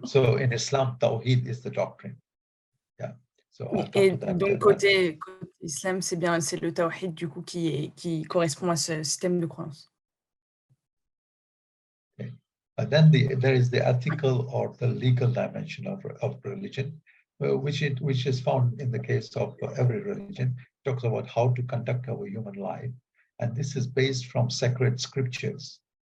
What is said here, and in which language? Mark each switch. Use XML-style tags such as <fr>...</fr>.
<en>So in Islam, Tawhid is the doctrine. Yeah. So</en> <fr>et donc côté islam, c'est le Tawhid du coup qui correspond à ce système de croyance.</fr> <en>Okay. Then there is the ethical or the legal dimension of religion, which is found in the case of every religion. It talks about how to conduct our human life, and this is based from sacred scriptures.</en>